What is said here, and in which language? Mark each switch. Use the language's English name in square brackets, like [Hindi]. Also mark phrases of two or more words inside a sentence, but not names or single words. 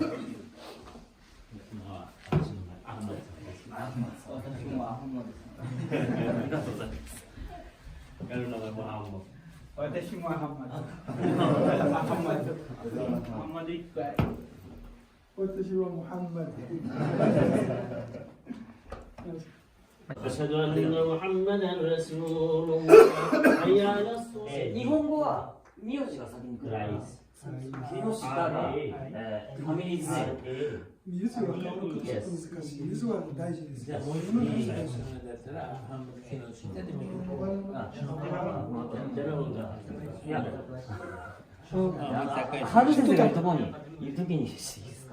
[Japanese] 私の名前アハマドさんです。私もアフマドさん。ありがとうございます。やるのがモハンマド。私もアハマドアハマドいっぱい私はムハンマド。 [Arabic] أشهد أن محمدا رسول الله حي على الصلاة [Japanese] 日本語は名字が先に来るから木下が [English] family's name [Japanese] 水はちょっと難しい。水は大事です。じゃあもう一水はつ大事です。いやハル先生がいるところにいるときにしていいですか？